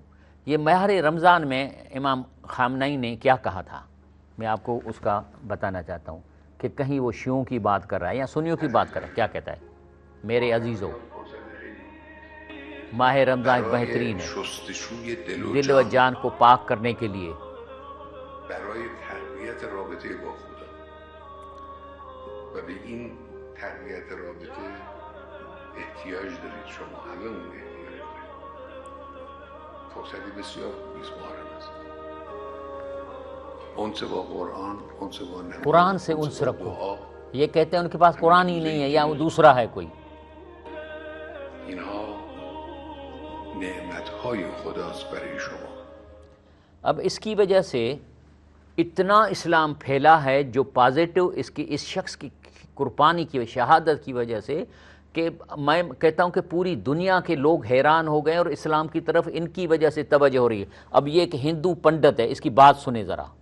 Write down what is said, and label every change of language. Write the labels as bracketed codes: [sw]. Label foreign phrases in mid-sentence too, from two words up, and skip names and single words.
[ur] یہ ماہ رمضان میں امام خامنئی نے کیا کہا تھا میں آپ کو اس کا بتانا چاہتا ہوں کہ کہیں وہ شیعوں کی بات کر رہا ہے یا سنیوں کی بات کر رہا ہے. کیا کہتا ہے؟ میرے عزیزو، ماہ رمضان ایک بہترین ہے دل و جان کو پاک کرنے کے لیے. [fa] تقویت رابطه احتیاج دارید شما همه اون احتیاج دارید. فرصتی بسیار نیست محرم است. انس با قرآن، انس با نماز، [ur] قرآن سے انس رکھو. یہ کہتے ہیں ان کے پاس قرآن ہی نہیں ہے یا وہ دوسرا ہے کوئی. [fa] اینها نعمتهای خداست برای شما. [ur] اب اس کی وجہ سے اتنا اسلام پھیلا ہے جو پازیٹو اس شخص کی قربانی کی شہادت کی وجہ سے، کہ میں کہتا ہوں کہ پوری دنیا کے لوگ حیران ہو گئے اور اسلام کی طرف ان کی وجہ سے توجہ ہو رہی ہے. اب یہ ایک ہندو پنڈت ہے، اس کی بات سنیں ذرا.